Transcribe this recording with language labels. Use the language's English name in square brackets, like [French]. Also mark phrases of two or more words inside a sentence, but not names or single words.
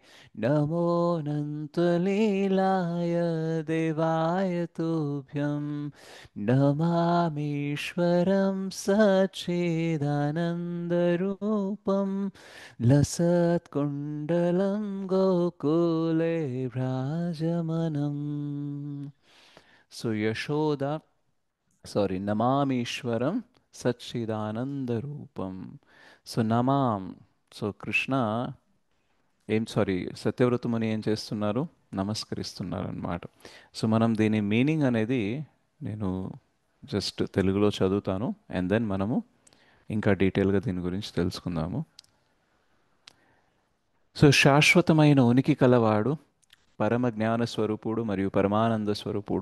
[Sanskrit] नमोऽनन्तलीलाय देवाय तुभ्यं नमामीश्वरं सच्चिदानन्दरूपं लसत्कुण्डलं गोकुले भ्राजमनम्. [English] So Yashoda, sorry, [Sanskrit] नमामीश्वरं सच्चिदानन्द [English] So Namam, so Krishna, [Telugu] సారీ సత్యవ్రతముని ఏం చేస్తున్నారు, నమస్కరిస్తున్నారు అన్నమాట. సో మనం దీని మీనింగ్ అనేది నేను జస్ట్ తెలుగులో చదువుతాను, [English] and then [Telugu] మనము ఇంకా డీటెయిల్గా దీని గురించి తెలుసుకుందాము. సో శాశ్వతమైన ఉనికి కలవాడు, పరమ జ్ఞాన స్వరూపుడు మరియు పరమానంద స్వరూపుడు,